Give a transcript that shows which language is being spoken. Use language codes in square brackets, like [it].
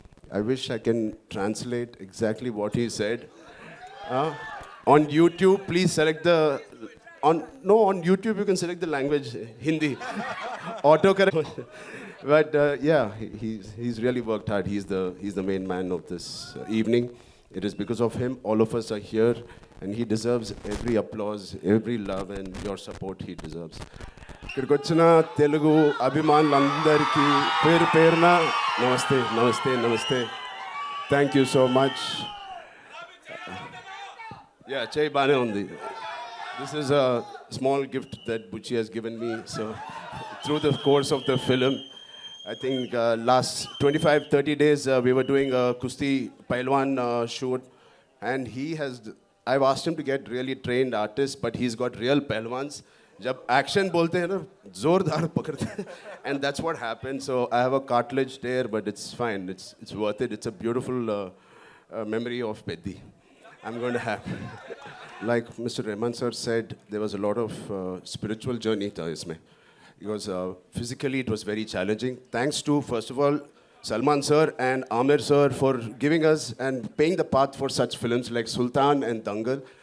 [en] I wish I can translate exactly what he said. On YouTube, please select on YouTube you can select the language, Hindi. Autocorrect. But yeah, he's really worked hard. He's the main man of this evening. It is because of him all of us are here, and he deserves every applause, every love, and your support he deserves. [te] ఇక్కడికి వచ్చిన తెలుగు అభిమానులందరికీ పేరు పేరున నమస్తే. [en] Thank you so much. [te] Yeah, Chay Bane undi. [en] This is a small gift that Buchi has given me. So through the course of the film, I think last 25-30 days we were doing a Kusti Pailwan shoot, and I've asked him to get really trained artists, but he's got real Pailwans. [hi] जब action बोलते हैं ना जोरदार पकड़ते हैं, [en] and that's what happened. So I have a cartilage there, but it's fine. It's worth it. It's a beautiful memory of Peddi. I'm going to have, like Mr. Rahman sir said, there was a lot of spiritual journey [hi] tha isme. [en] Because physically it was very challenging. Thanks to, first of all, Salman sir and Amir sir for giving us and paying the path for such films like Sultan and Dangal.